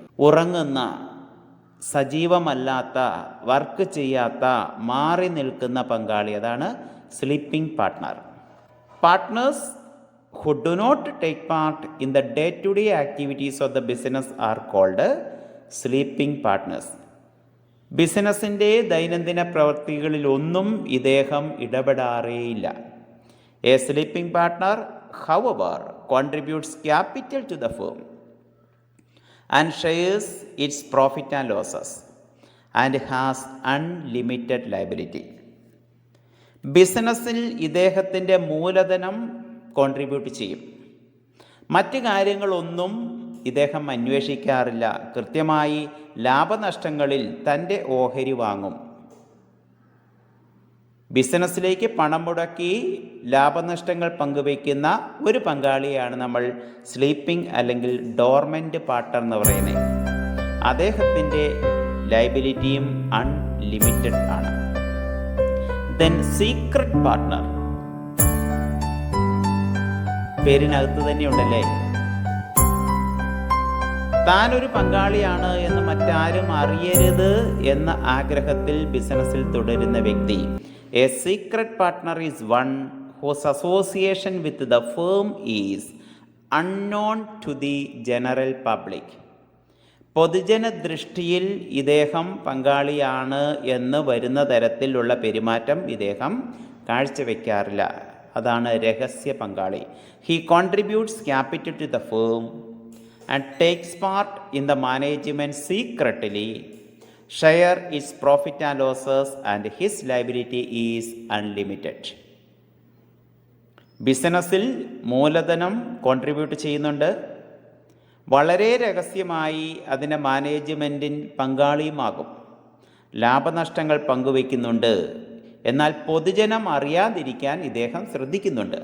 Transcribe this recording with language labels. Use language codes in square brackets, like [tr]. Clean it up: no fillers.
[ml] ഉറങ്ങുന്ന, സജീവമല്ലാത്ത, വർക്ക് ചെയ്യാത്ത, മാറി നിൽക്കുന്ന പങ്കാളി, അതാണ് sleeping partner. [en] Partners who do not take part in the day-to-day activities of the business are called sleeping partners. [ml] ബിസിനസ്സിൻ്റെ ദൈനംദിന പ്രവൃത്തികളിലൊന്നും ഇദ്ദേഹം ഇടപെടാറേയില്ല. [en] A sleeping partner, however, contributes capital to the firm and shares its profit and losses and has unlimited liability. [ml] ബിസിനസ്സിൽ ഇദ്ദേഹത്തിൻ്റെ മൂലധനം contribute ചെയ്യും. മറ്റ് കാര്യങ്ങളൊന്നും ഇദ്ദേഹം അന്വേഷിക്കാറില്ല. കൃത്യമായി ലാഭനഷ്ടങ്ങളിൽ തൻ്റെ ഓഹരി വാങ്ങും. ബിസിനസ്സിലേക്ക് പണം മുടക്കി ലാഭനഷ്ടങ്ങൾ പങ്കുവയ്ക്കുന്ന ഒരു പങ്കാളിയാണ് നമ്മൾ സ്ലീപ്പിംഗ് അല്ലെങ്കിൽ ഡോർമെൻ്റ് പാർട്ട്ണർ എന്ന് പറയുന്നത്. അദ്ദേഹത്തിൻ്റെ ലയബിലിറ്റിയും അൺലിമിറ്റഡ് ആണ്. [en] then secret partner, [ml] പേരിനകത്ത് തന്നെയുണ്ടല്ലേ. താനൊരു പങ്കാളിയാണ് എന്ന് മറ്റാരും അറിയരുത് എന്ന ആഗ്രഹത്തിൽ ബിസിനസ്സിൽ തുടരുന്ന വ്യക്തി. [en] A secret partner is one whose association with the firm is unknown to the general public. [ml] പൊതുജന ദൃഷ്ടിയിൽ ഇദ്ദേഹം പങ്കാളിയാണ് എന്ന് വരുന്ന തരത്തിലുള്ള പെരുമാറ്റം ഇദ്ദേഹം കാഴ്ചവെക്കാറില്ല. അതാണ് രഹസ്യ പങ്കാളി. [en] He contributes capital to the firm and takes part in the management secretly, share its profit and losses, and his liability is unlimited. [ml] ബിസിനസ്സിൽ മൂലധനം കോൺട്രിബ്യൂട്ട് ചെയ്യുന്നുണ്ട്. വളരെ രഹസ്യമായി അതിൻ്റെ മാനേജ്മെൻറ്റിൻ പങ്കാളിയുമാകും. ലാഭനഷ്ടങ്ങൾ പങ്കുവയ്ക്കുന്നുണ്ട്. എന്നാൽ പൊതുജനം അറിയാതിരിക്കാൻ ഇദ്ദേഹം ശ്രദ്ധിക്കുന്നുണ്ട്.